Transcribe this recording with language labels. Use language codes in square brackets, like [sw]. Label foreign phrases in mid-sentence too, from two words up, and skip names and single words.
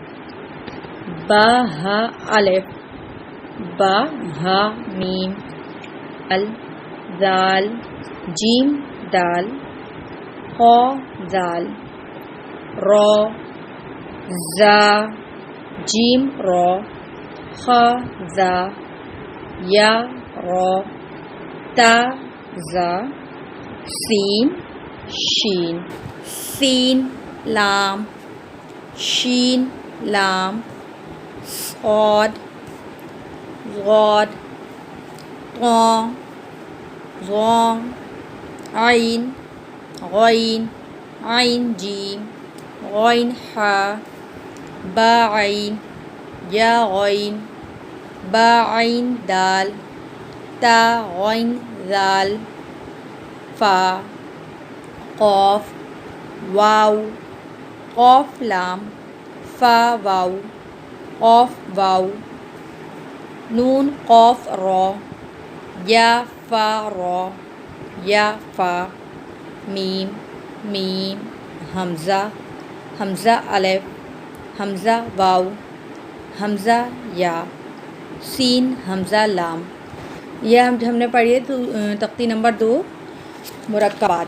[ur] با ہا الف، با ہا میم، ال زال، جیم دال، خا زال، را، زا، جیم را، خا زا، یا را، تا زا، سین شین، سین لام، شین لام، صاد غاد، طا ظا، عین غین، عین جیم، غین حا، با عین، یا غین، با عین دال، تا غین ذال، فا، قاف، واو، قاف لام، فا واو، قاف واو، نون قاف را، یا فا را، یا فا، میم، میم، حمزہ، حمزہ الف، حمزہ واو، حمزہ یا، سین حمزہ لام۔ یہ ہم نے پڑھی ہے تختی نمبر 2 مرکبات۔